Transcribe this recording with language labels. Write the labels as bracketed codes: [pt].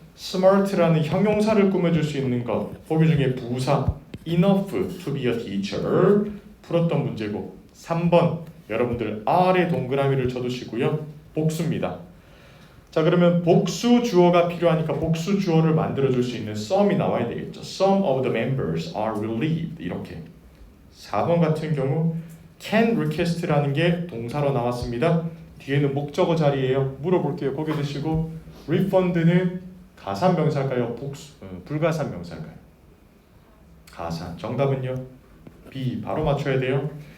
[ko] smart라는 형용사를 꾸며줄 수 있는 것. 보기 중에 부사 [en] enough to be a teacher [ko] 풀었던 문제고 3번 여러분들 R에 동그라미를 쳐두시고요. 복수입니다. 자, 그러면 복수 주어가 필요하니까 복수 주어를 만들어줄 수 있는 some이 나와야 되겠죠. [en] Some of the members are relieved [ko] 이렇게. 4번 같은 경우 can request라는 게 동사로 나왔습니다. 뒤에는 목적어 자리예요. 물어볼게요. 고개 드시고 refund는 가산 명사일까요? 불가산 명사일까요? 가산. 정답은요? B. 바로 맞춰야 돼요.